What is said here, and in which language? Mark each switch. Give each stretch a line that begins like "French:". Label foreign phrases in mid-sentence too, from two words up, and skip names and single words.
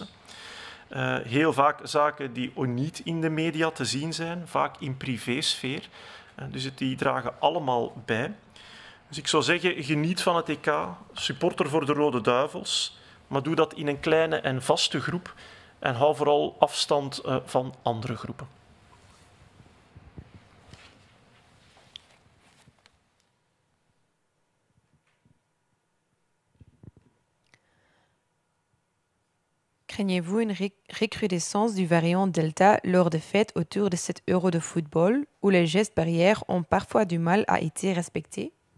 Dutch: Heel vaak zaken die niet in de media te zien zijn, vaak in privésfeer. Dus die dragen allemaal bij. Dus ik zou zeggen, geniet van het EK, supporter voor de Rode Duivels, maar doe dat in een kleine en vaste groep en hou vooral afstand van andere groepen.
French: Craignez-vous une recrudescence du variant Delta lors des fêtes autour de cet Euro de football, où les gestes barrières ont parfois du mal à être respectés?